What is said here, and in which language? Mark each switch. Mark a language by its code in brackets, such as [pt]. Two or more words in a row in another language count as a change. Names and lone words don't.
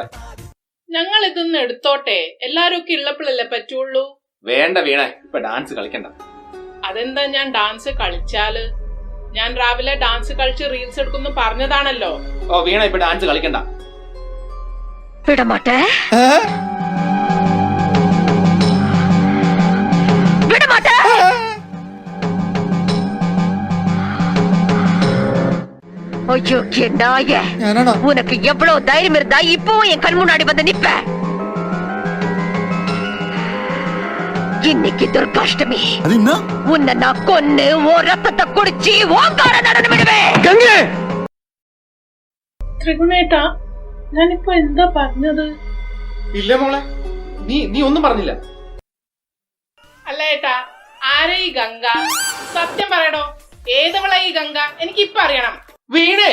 [ml] ഞങ്ങൾ ഇതൊന്ന് എടുത്തോട്ടെ, എല്ലാരും ഒക്കെ ഉള്ളപ്പോഴല്ലേ പറ്റുള്ളൂ. വേണ്ട വീണേ, ഇപ്പൊ ഡാൻസ് കളിക്കണ്ട. അതെന്താ, ഞാൻ ഡാൻസ് കളിച്ചാല്? ഞാൻ രാവിലെ ഡാൻസ് കളിച്ച് റീൽസ് എടുക്കുന്നു പറഞ്ഞതാണല്ലോ. ഓ വീണ, ഇപ്പൊ ഡാൻസ് കളിക്കണ്ട. [ta] വിടമാട്ടെ விடமாட்டே. ஐயோ நாயே, உனக்கு எவ்வளவு தைரியம் இருந்தா இப்பவும் என் கண் முன்னாடி வந்து நிப்ப? இன்னைக்கு துர்காஷ்டமி, உன்னை நான் கொன்னு ஓ ரத்தத்தை குடிச்சு ஓங்கார நடனம் விடுவேன். [ml] ത്രിഗുണേട്ടാ, ഞാനിപ്പോ എന്താ പറഞ്ഞത്? ഇല്ല മോളെ, നീ ഒന്നും പറഞ്ഞില്ല. അല്ല ഏട്ടാ, ആരാ ഈ ഗംഗ? സത്യം പറയടോ, ഏതവളാ ഈ ഗംഗ? എനിക്ക് ഇപ്പൊ അറിയണം. വീണേ,